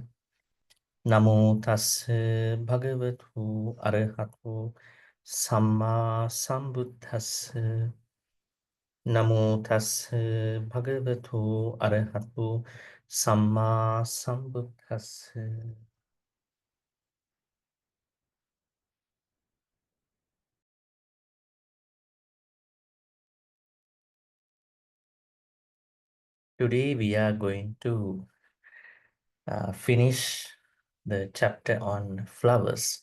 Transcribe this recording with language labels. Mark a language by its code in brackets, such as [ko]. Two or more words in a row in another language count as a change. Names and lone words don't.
[pi] Namo tassa bhagavato arahato samma sambuddhassa. Namo tassa bhagavato arahato samma sambuddhassa. [en] Today we are going to finish the chapter on flowers.